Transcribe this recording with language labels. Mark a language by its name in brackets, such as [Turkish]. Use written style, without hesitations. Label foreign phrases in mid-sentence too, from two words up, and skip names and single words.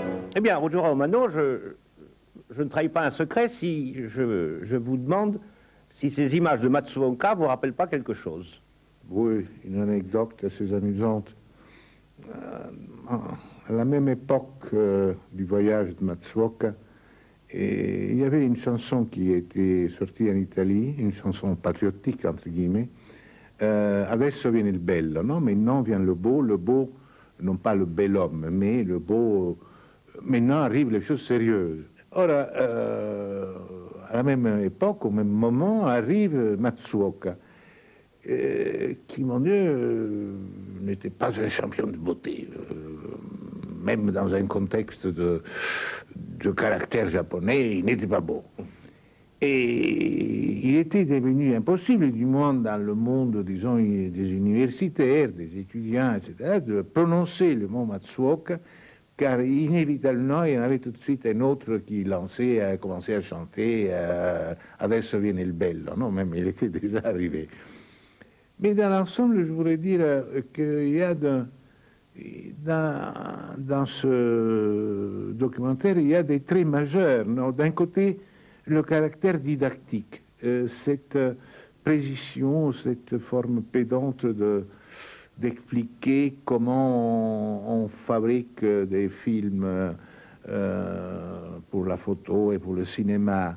[French] Eh bien, Ruggiero Romano, je ne trahis pas un secret si je vous demande si ces images de Matsuoka vous rappellent pas quelque chose. Oui, une anecdote assez amusante. À la même époque du voyage de Matsuoka, il y avait une chanson qui était sortie en Italie, une chanson patriotique, entre guillemets, [Italian] Adesso viene il bello, no? [French] Maintenant vient le beau, non pas le bel homme, mais le beau, maintenant arrivent les choses sérieuses. Or, à la même époque, au même moment, arrive Matsuoka, qui, mon Dieu, n'était pas un champion de beauté, même dans un contexte de caractère japonais, il n'était pas beau. Et il était devenu impossible, du moins dans le monde, disons, des universitaires, des étudiants, etc., de prononcer le mot Matsuoka, car inévitablement, il y en avait tout de suite un autre qui lançait, commençait à chanter [Italian] Adesso viene il bello, non, [French] même il était déjà arrivé. Mais dans l'ensemble, je voudrais dire qu'il y a dans ce documentaire, il y a des traits majeurs. D'un côté, le caractère didactique, cette précision, cette forme pédante d'expliquer comment on fabrique des films pour la photo et pour le cinéma.